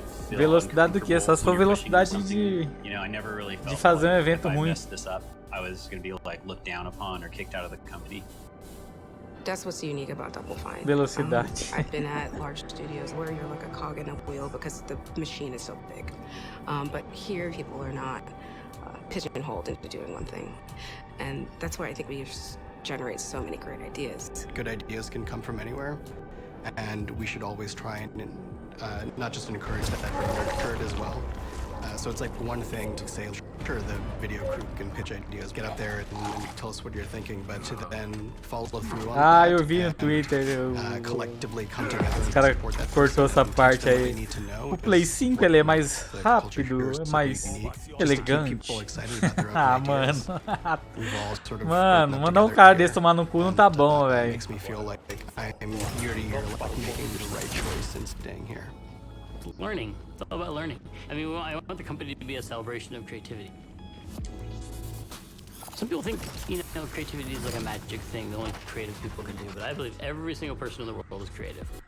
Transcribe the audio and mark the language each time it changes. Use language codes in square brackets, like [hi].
[pt] Velocidade do quê? Só se for velocidade de fazer um evento ruim. [en] I was going to be like looked down upon or kicked out of the company. That's what's unique about Double Fine. [pt] Velocidade. [en] I've been at large studios where you're like a cog in a wheel because the machine is so big. But here, people are not pigeonholed into doing one thing. And that's why I think we just generate so many great ideas. Good ideas can come from anywhere, and we should always try and not just encourage that, but nurture it as well. So it's like one thing to say, sure, the video crew can pitch ideas, get up there and tell us what you're thinking, but to then follow through on that [pt] eu vi no Twitter, [en] collectively come together [pt] os caras cortou essa parte aí. O Play 5 ele é mais rápido, é mais elegante. Ah, mano. Mano, mandar um cara desse tomar no cu não tá bom, velho. [en] Makes me feel like I'm year to year making the right choice and staying here. Learning. It's all about learning. I mean, I want the company to be a celebration of creativity. Some people think, you know, creativity is like a magic thing that only creative people can do, but I believe every single person in the world is creative.